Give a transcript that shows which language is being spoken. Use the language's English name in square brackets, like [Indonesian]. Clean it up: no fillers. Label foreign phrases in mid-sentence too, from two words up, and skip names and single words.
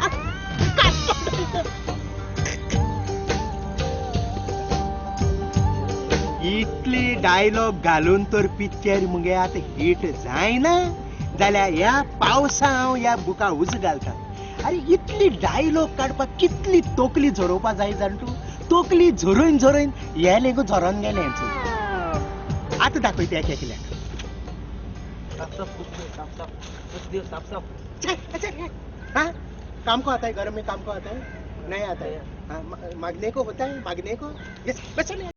[Konkani] इतली डायलॉग घालून तर पिक्चर मुगे आतां हिट जायना जाल्यार ह्या पावसा हांव ह्या बुका उज घालता. अरे इतली डायलॉग काडपाक कितली तोकली झरोवपा जाय जाण तूं. तोकली झरोवन झरोवन हे लेगू झरोन गेले हेंचो. आतां दाखयता एक एकल्याक. [Hindi] हाँ काम को आता है, घर में काम को आता है, नहीं आता है. हाँ, मांगने को होता है, मांगने को. यस बस चलिए.